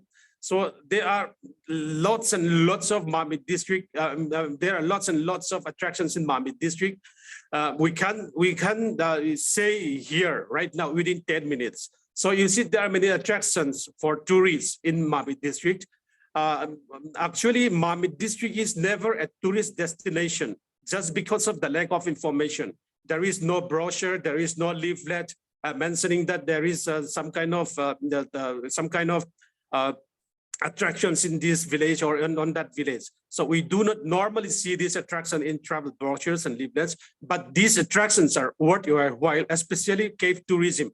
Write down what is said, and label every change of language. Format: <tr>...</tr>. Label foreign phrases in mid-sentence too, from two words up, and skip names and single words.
<en>So there are lots and lots of Mamit district. There are lots and lots of attractions in Mamit district. We can say here right now within 10 minutes. So you see there are many attractions for tourists in Mamit district. Actually, Mamit district is never a tourist destination just because of the lack of information. There is no brochure, there is no leaflet mentioning that there is some kind of attractions in this village or on that village. So we do not normally see this attraction in travel brochures and leaflets, but these attractions are worth your while, especially cave tourism.</en>